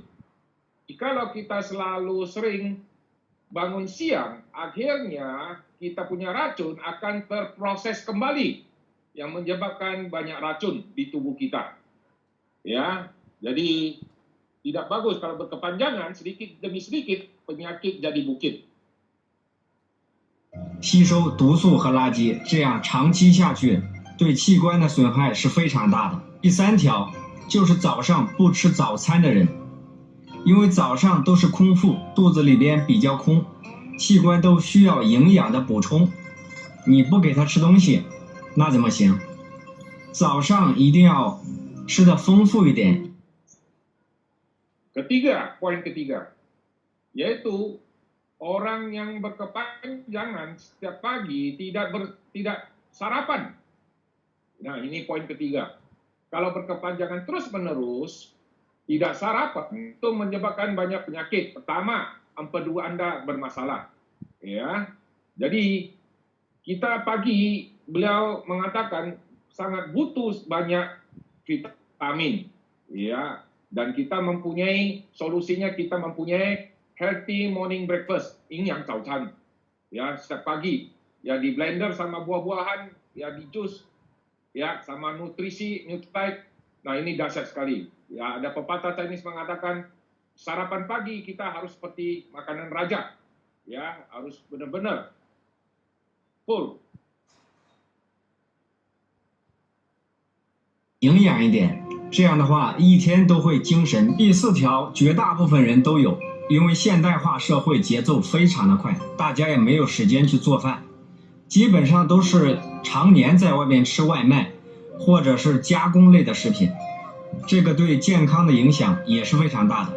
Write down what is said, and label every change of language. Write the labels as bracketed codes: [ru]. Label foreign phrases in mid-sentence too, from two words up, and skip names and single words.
[id] Kalau kita selalu sering bangun siang, akhirnya kita punya racun akan terproses kembali, yang menyebabkan banyak racun di tubuh kita. Ya, jadi tidak bagus kalau berkepanjangan, sedikit demi sedikit penyakit jadi bukit. [zh] 吸收毒素和垃圾，这样长期下去，对器官的损害是非常大的。第3条就是早上不吃早餐的人，因为早上都是空腹，肚子里边比较空，器官都需要营养的补充，你不给他吃东西，那怎么行？早上一定要吃的丰富一点。 [id] Poin ketiga, yaitu orang yang berkepanjangan setiap pagi tidak sarapan. Nah, ini poin ketiga. Kalau berkepanjangan terus-menerus tidak sarapan, itu menyebabkan banyak penyakit. Pertama, empedu Anda bermasalah. Ya, jadi kita pagi, beliau mengatakan sangat butuh banyak vitamin. Ya, dan kita mempunyai solusinya, kita mempunyai [en] healthy morning breakfast, [id] ini yang caucan. Ya, setiap pagi, ya di blender sama buah-buahan, ya di jus, ya sama nutrisi, nutrite. Nah, ini dahsyat sekali. Ya, ada pepatah Chinese mengatakan sarapan pagi kita harus seperti makanan raja. Ya, harus benar-benar full. [zh] 营养一点，这样的话一天都会精神。第4条，绝大部分人都有，因为现代化社会节奏非常的快，大家也没有时间去做饭，基本上都是常年在外面吃外卖，或者是加工类的食品，这个对健康的影响也是非常大的。